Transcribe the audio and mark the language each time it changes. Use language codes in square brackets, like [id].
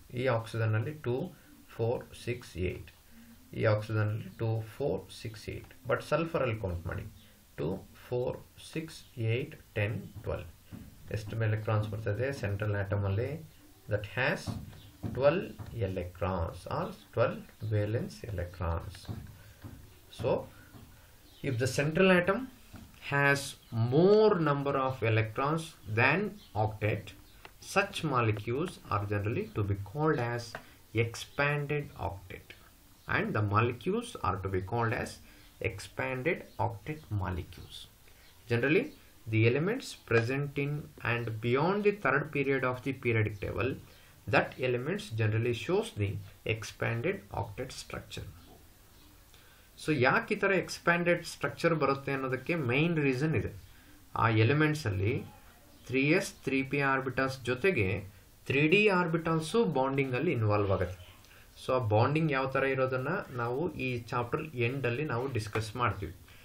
[kn] ಈ ಆಕ್ಸಿಜನ್ ಅಲ್ಲಿ 2 4 6 8, ಈ ಆಕ್ಸಿಜನ್ ಅಲ್ಲಿ 2 4 6 8. ಬಟ್ ಸಲ್ಫರ್ ಅಲ್ಲಿ ಕೌಂಟ್ ಮಾಡಿ 2 4 6 8 10 12. ಎಷ್ಟು ಎಲೆಕ್ಟ್ರಾನ್ಸ್ ಬರ್ತದೆ ಸೆಂಟ್ರಲ್ ಆಟಮ್ ಅಲ್ಲಿ? [en] That has 12 electrons are 12 valence electrons. So if the central atom has more number of electrons than octet, such molecules are generally to be called as expanded octet, and the molecules are to be called as expanded octet molecules. Generally, the elements present in and beyond the third period of the periodic table, that elements generally shows the expanded octet structure. [kn] So ಯಾಕೆ ಈ ಥರ expanded structure ಬರುತ್ತೆ ಅನ್ನೋದಕ್ಕೆ main reason ಇದೆ. ಆ ಎಲಿಮೆಂಟ್ಸಲ್ಲಿ 3s 3p orbitals ಜೊತೆಗೆ 3d orbitals ಬಾಂಡಿಂಗಲ್ಲಿ involve ಆಗುತ್ತೆ. So ಆ ಬಾಂಡಿಂಗ್ ಯಾವ ಥರ ಇರೋದನ್ನು ನಾವು ಈ ಚಾಪ್ಟರ್ ಎಂಡಲ್ಲಿ ನಾವು ಡಿಸ್ಕಸ್ ಮಾಡ್ತೀವಿ.